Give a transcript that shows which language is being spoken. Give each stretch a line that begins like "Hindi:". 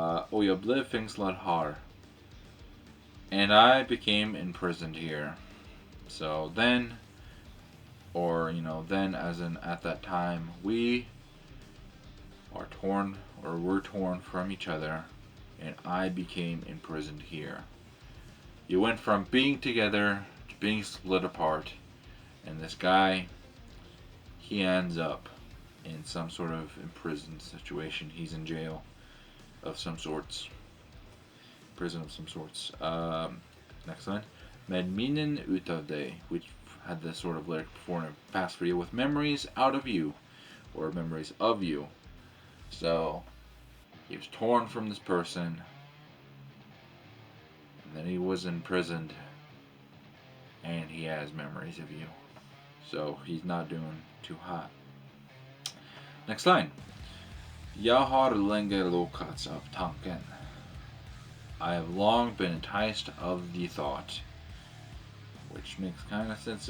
Swedish: Och jag blev fängslad här.
English: And I became imprisoned here. So then, or then as in at that time, we are torn or were torn from each other, and I became imprisoned here. You went from being together to being split apart, and this guy, he ends up in some sort of imprisoned situation. He's in jail of some sorts. Prison of some sorts. Next line.
Swedish: Med minnen utav dig,
English: which had this sort of lyric before in the past for you, with memories out of you, or memories of you. So, he was torn from this person, and then he was imprisoned, and he has memories of you. So, he's not doing too hot. Next line.
Swedish: Jag har länge lockats av tanken.
English: I have long been enticed of the thought. Which makes kind of sense.